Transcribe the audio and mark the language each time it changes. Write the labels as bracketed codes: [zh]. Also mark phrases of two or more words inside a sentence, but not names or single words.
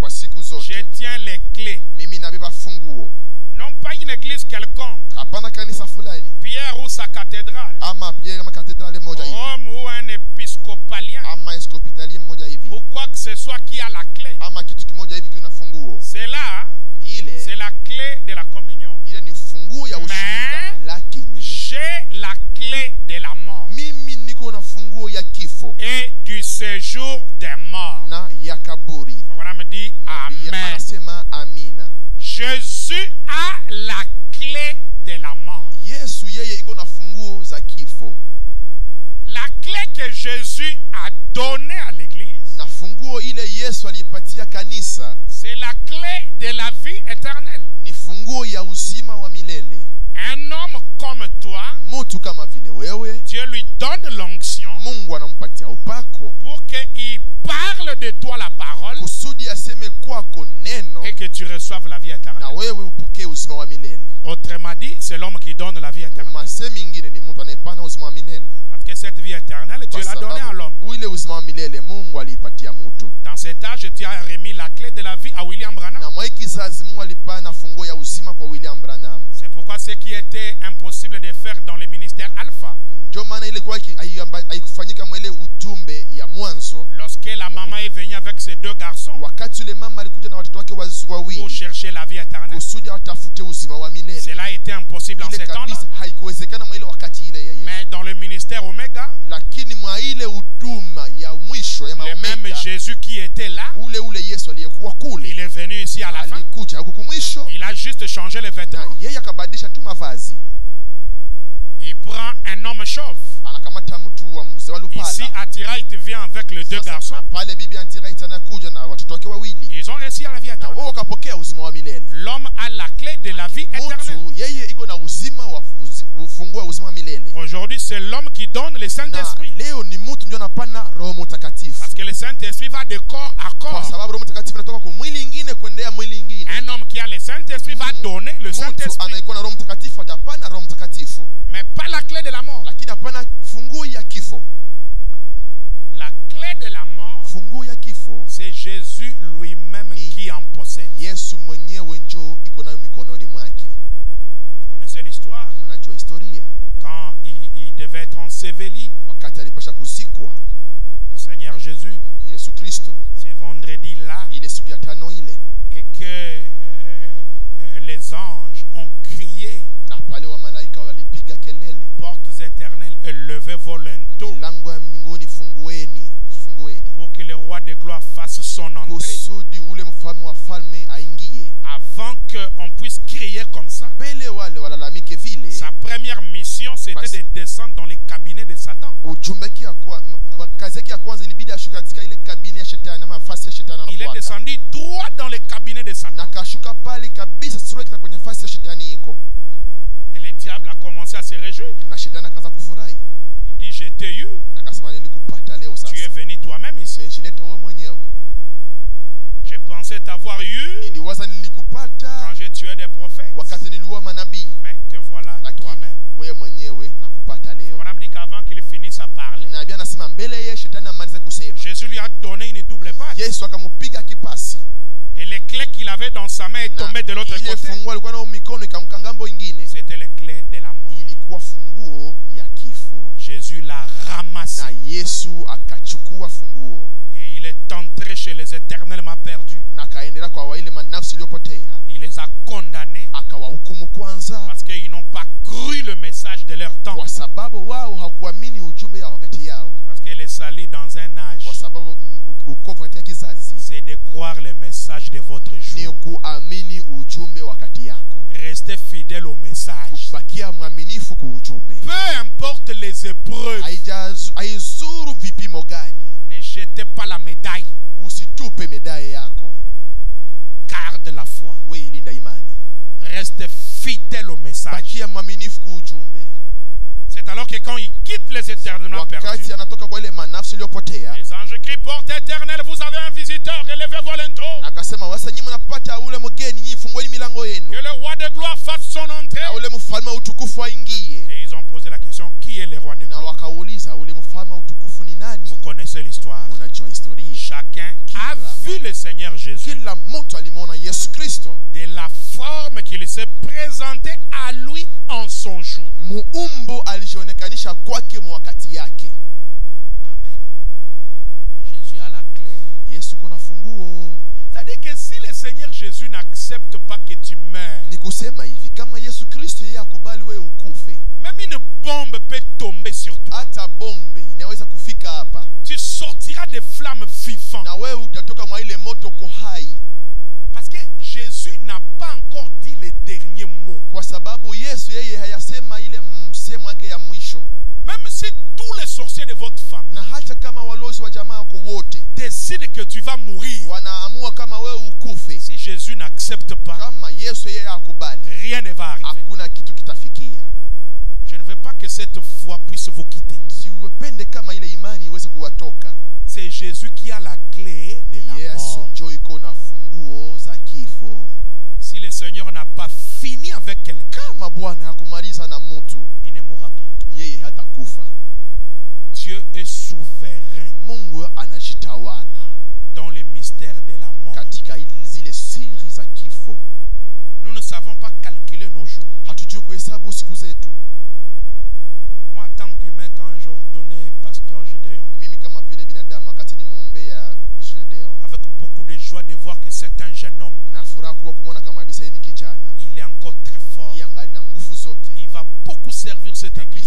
[sw] Kwa siku zote. [fr] Je tiens les clés. [sw] Mimi nabeba funguo. [fr] Non pas une église quelconque. [sw] Hapana kanisa fulani. [fr] Pierre ou sa cathédrale. [sw] Ama Pierre ama cathédrale moja hivi. [fr] Rome ou un épiscopalien. [sw] Ama episcopalien moja hivi. [fr] Ou quoi que ce soit qui a la clé. [sw] Ama kitu kimoja hivi kiuna funguo. [fr] C'est là. C'est la clé de la communion. [sw] Ile ni funguo ya ushirika. Lakini [fr] j'ai la clé de la mort. [sw] Mimi niko na funguo ya kifo. [fr] Et du séjour des morts. [sw] Na ya kaburi. [fr] Voilà me dit amen. [sw] Anasema amina. [fr] Jésus a la clé de la mort. [sw] Yesu yeye iko na funguo za kifo. [fr] La clé que Jésus a donnée à l'église, [sw] na funguo ile Yesu alipatia kanisa, [fr] c'est la clé de la vie éternelle. [sw] Ni funguo ya uzima wa milele. [fr] Un homme comme toi, [sw] mtu kama vile wewe, [fr] Dieu lui donne l'onction, [sw] Mungu anampatia upako [fr] pour qu'il parle de toi la parole, [sw] kusudi aseme kwako neno, [fr] et que tu reçoives la vie éternelle. [sw] Na wewe upokee uzima wa milele. [fr] Autrement dit, c'est l'homme qui donne la vie éternelle. [sw] Masemi ingine ni mtu anayepana uzima wa milele. [fr] Parce que cette vie éternelle, Dieu l'a donnée à l'homme. [sw] Ule uzima wa milele Mungu alipatia mtu. [fr] Dans cet âge, Dieu a remis la clé de la vie à William Branham. [sw] Na mwa kizazi Mungu alipana funguo ya uzima kwa William Branham. [fr] C'est pourquoi ce qui était impossible de faire dans le ministère Alpha, [sw] ndio maana ile kwa haikufanyika mwele ujumbe ya mwanzo, [fr] lorsque la maman est venue avec ses deux garçons, [sw] wakati ile mama alikuja na watoto wake wawili [fr] pour chercher la vie éternelle, [sw] kusudi watafute uzima wa milele. [fr] Cela a été impossible en ce temps-là. [sw] Haikuwezekana mwele wakati ile ya Yesu. [fr] Mais dans le ministère Omega, [sw] lakini mwa ile huduma ya mwisho ya [fr] le même Jésus qui était là, [sw] ule Yesu aliyekuwa kule, [fr] il est venu ici à la fin. [sw] Alikuja huko mwisho. [fr] Il a juste changé les vêtements. [sw] Yeye akabadilisha tu mavazi. [fr] Il prend un homme chauve. [sw] Anakamata mtu wa mzee wa lupala. [fr] Ici Atiraïte vient avec les deux garçons. [sw] Na pale bibi Atiraïte anakuja na watoto wake wawili. [fr] Ils ont reçu la vie éternelle. [sw] Na wao wakapokea uzima wa milele. [fr] L'homme a la clé de la vie éternelle. [sw] Mtu yeye iko na uzima wa ufunguo wa uzima wa milele. [fr] Aujourd'hui, c'est l'homme qui donne le Saint-Esprit. [sw] Leo ni mtu ndio anapana Roho Mtakatifu. [fr] Parce que le Saint-Esprit va de corps à corps. [sw] Kwa sababu Roho Mtakatifu anatoka kwa mwili mwingine kuendea mwili mwingine. [fr] Un homme qui a le Saint-Esprit va donner le Saint-Esprit. [sw] Mtu anayekuwa na Roho Mtakatifu atapana Roho Mtakatifu. [fr] Mais pas la clé de la mort. [sw] Lakini hapana funguo ya kifo. [fr] La clé de la mort, [sw] funguo ya kifo, [fr] c'est Jésus lui-même qui en possède. [sw] Yesu mwenyewe njoo iko nayo mikononi mwake. [fr] Vous connaissez l'histoire? [sw] Mnajua historia. [fr] Quand il devait être enseveli, [sw] wakati alipasha kuzikwa, [fr] le Seigneur Jésus, [sw] Yesu Kristo, [fr] ce vendredi là, [sw] ile siku ya tano ile, [fr] et que les anges ont crié, [sw] na pale wa malaika walipiga kelele, [fr] portes éternelles, levez vos linteaux. [sw] milango ya mbinguni fungueni, fungueni [fr] pour que le roi de gloire fasse son entrée. [sw] kusudi ule mfalme wa falme aingie. [fr] Avant qu'on puisse crier comme ça, [sw] Mbele wale walalamike vile, [fr] sa première mission c'était de descendre dans les cabinets de Satan. [sw] kazi yake ya kwanza ilibidi ashuka katika ile kabine ya shetani ama nafasi ya shetani [fr] Il est [sw] anafuata. [fr] descendu droit dans les cabinets de [sw] Na [fr] Satan. [sw] kashuka pale kabisa straight kwenye nafasi ya shetani iko. [fr] Et le diable a commencé à se réjouir. [sw] Na shetani akaanza kufurahi. [fr] Il dit, je t'ai eu, [sw] Akasema nilikupata leo sasa. [fr] tu es venu toi-même ici. [sw] Umejileta wewe mwenyewe. [fr] Je pensais t'avoir eu [sw] Niliwaza [fr] quand [sw] nilikupata [fr] je tuais des prophètes. [sw] wakati niliua manabii. [fr] Mais te voilà [sw] Lakini [fr] toi-même. [sw] wewe mwenyewe nakupata leo. [fr] Abraham dit qu'avant qu'il finisse à parler, [sw] Na Biblia inasema mbele ye shetani amalize kusema, [fr] Jésus lui a donné une double patte. [sw] Yesu akamupiga kipasi. [fr] Et les clés qu'il avait dans sa main est [sw] Na [fr] tombée de l'autre [sw] ile [fr] côté. [sw] funguo alikuwa nayo mikono ikaanguka ngambo ingine. [fr] C'était les clés de la mort. [sw] Ilikuwa funguo ya kifo. [fr] Jésus l'a ramassé. [sw] Na Yesu akachukua funguo. [fr] Et il est entré chez les éternellement perdus. [sw] Na kaendelea kwa wale manafsi waliopotea. [fr] Il les a condamnés [sw] Akawahukumu kwanza [fr] parce qu'ils n'ont pas cru le message de leur temps. [sw] kwa sababu wao hakuamini ujumbe ya wakati yao. [fr] Parce que le salut dans un âge, [sw] Kwa sababu ukovu katika kizazi [fr] c'est de croire le message de votre [sw] ni [fr] jour. [sw] kuamini ujumbe wakati yako. [fr] Restez fidèle au message. [sw] Kubakia mwaminifu kwa ujumbe. [fr] Peu importe les épreuves, [sw] Haizuru vipimo gani. [fr] ne jetez pas la médaille. [sw] Usitupe medali yako. [fr] Garde la foi. [sw] Wewe ilinda imani. [fr] Restez fidèle au message. [sw] Bakia mwaminifu kwa ujumbe. [fr] C'est alors que quand il quitte les éternellement perdus, [sw] Wakati anatoka kwa ile manafsi waliopotea, [fr] les anges crient, porte éternelle, vous avez un visiteur, relevez-vous lento. [sw] akasema wasa nyinyi mnapata ule mgeni, nyinyi fungueni milango yenu. [fr] Que le roi de gloire fasse son entrée. [sw] Na ule mfalme wa utukufu aingie. [fr] Et ils ont posé la question, qui est le roi de [sw] Na [fr] gloire? [sw] wakauliza ule mfalme wa utukufu ni nani? [fr] Vous connaissez l'histoire. [sw] Mnajua historia. [fr] Chacun a vu le Seigneur Jésus [sw] Kila mtu alimwona Yesu Kristo. [fr] de la forme qu'il s'est présenté à lui en son jour. [sw] Muumbo alijionekanisha kwake wakati yake. [fr] Amen. Jésus a la clé. [sw] Yesu kuna funguo. [fr] C'est-à-dire que si le Seigneur Jésus n'accepte pas que tu meurs, [sw] Ni kusema hivi, kama Yesu Kristo yeye akubali wewe ukufe, [fr] même une bombe peut tomber sur toi. [sw] hata bombe inaweza kufika hapa. [fr] Tu sortiras des flammes vivantes. [sw] Na wewe utatoka mwa ile moto kwa hai. [fr] Parce que Jésus n'a pas encore dit les derniers mots. [sw] Kwa sababu Yesu yeye hayasema ile msemo wake ya mwisho. [fr] Même si tous les sorciers de votre famille [sw] Na hata kama walozi wa jamaa wako wote [fr] décident que tu vas mourir, [sw] wanaamua kama wewe ukufe, [fr] si Jésus n'accepte pas, [sw] kama Yesu yeye akubali, [fr] rien ne va arriver. [sw] hakuna kitu kitafikia. [fr] Je ne veux pas que cette foi puisse vous quitter. [sw] Siupende kama ile imani iweze kuwatoka. [fr] C'est Jésus qui a la clé de la [sw] Yesu [fr] mort. [sw] ndio iko na funguo za kifo. [fr] Si le Seigneur n'a pas fini avec quelqu'un, [sw] Kama Bwana hakumaliza na mtu, [fr] il ne mourra pas. [sw] yeye hatakufa. [fr] Dieu est souverain [sw] Mungu anajitawala [fr] dans les mystères de la mort. [sw] katika zile siri za kifo. [fr] Nous ne savons pas calculer nos jours. [sw] Hatujui kuhesabu siku zetu. [fr] Moi, en tant qu'humain, quand j'ordonnais pasteur Gédéon, [sw] Mimi kama vile binadamu, wakati nimwombea Gédéon, [fr] avec beaucoup de joie de voir que c'est un jeune homme, [sw] na furaha kuwa kumwona kama kabisa yeye ni kijana, [fr] il est encore très fort. [sw] yeye angali na nguvu zote, [fr] Il va beaucoup servir cette église